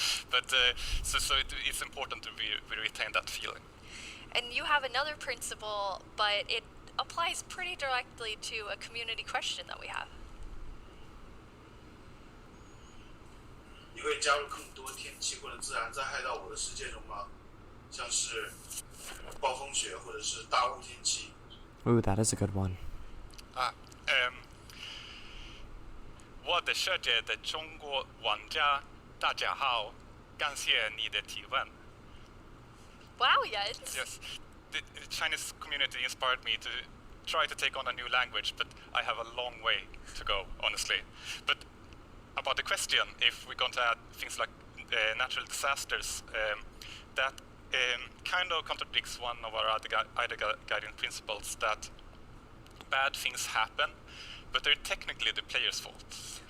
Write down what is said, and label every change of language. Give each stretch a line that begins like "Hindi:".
English: But so it's important to retain that feeling. And you have another principle, but it applies pretty directly to a community question that we have.
Chinese: 你会加入更多天气或者自然灾害到我的世界中吗？像是暴风雪或者是大雾天气。
English: Ooh, that is a good one.
Chinese: 我的世界的中国玩家，大家好，感谢你的提问。
English: Wow, Jens. Yes, the Chinese community inspired me to try to take on a new language, but I have a long way to go, honestly. But about the question, if we're going to add things like natural disasters, that kind of contradicts one of our other guiding principles, that bad things happen, but they're technically the player's fault.